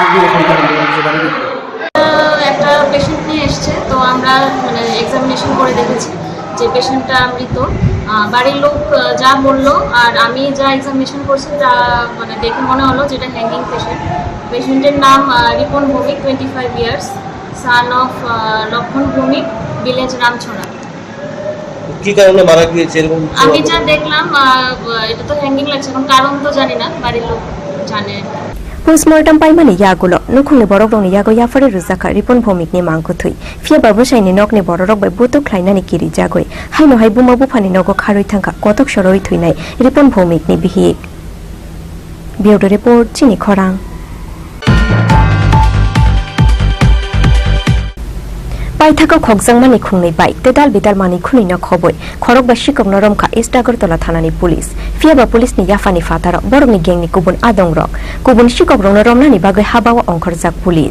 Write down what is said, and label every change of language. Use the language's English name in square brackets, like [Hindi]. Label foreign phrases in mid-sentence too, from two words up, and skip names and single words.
[Bangla] একটা পেশেন্ট নিয়ে এসছে তো আমরা মানে এক্সামিনেশন করে দেখেছি যে পেশেন্টটা মৃত বাড়ির লোক যা বললো আর আমি যা এক্সামিনেশন করছি তা মানে দেখে মনে হলো যেটা হ্যাঙ্গিং পেশেন্টের নাম রিপন ভৌমিক 25 [English] years son of [Bangla] লক্ষণ ভৌমিক ভিলেজ রামছড়া কি কারণে মারা গিয়েছে এরকম আমি যা দেখলাম এটা তো হ্যাঙ্গিং লাগছে এখন কারণ তো জানি না বাড়ির লোক জানে [Kok Borok] Postmortem Paimani Yagulo, Nukuni Borogni Yago Yafari Ruzaka, Ripon Pomik ni Mankutui, Fia Babushaini Nokni Borok by Buto Klainani Kiri Jagoi, Haino Haibuma Bupani Nogo Karitanka, Kotok Shoroi Twinai, Ripon Pomik ni Bihi. [English] Bureau Report, [Kok Borok] Chini Khorang. Paithako Khokjangmani Khungni Bai, Tedal Bidal Mani Khunino Khoboi, Khorok ba Shikok Noromka Istagortola Thanani Police, Fiaba Police ni Yafani Fataro, Borogni Gang ni Kubun Adongrok, Kubun Shikok Romnani Bagai Habawa Onkorzak Police.